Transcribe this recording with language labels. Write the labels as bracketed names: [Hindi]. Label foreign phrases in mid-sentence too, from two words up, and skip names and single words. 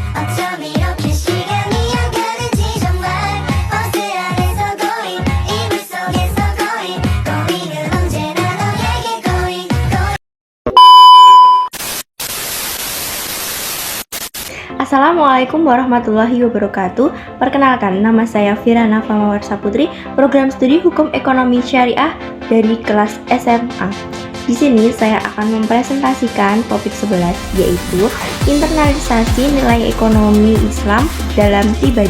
[Korean] 어쩜 이렇게 시간이 안 가는지 정말 버스 안에서 고인 이불 속에서 고인 고인은 언제나 너에게 고인 [Arabic] السلام عليكم ورحمة الله وبركاته. [Indonesian] Perkenalkan, nama saya Firana Famawarsa Putri, program studi Hukum Ekonomi Syariah dari kelas SMA. Di sini saya akan mempresentasikan topik 11, yaitu internalisasi nilai ekonomi Islam dalam pribadi.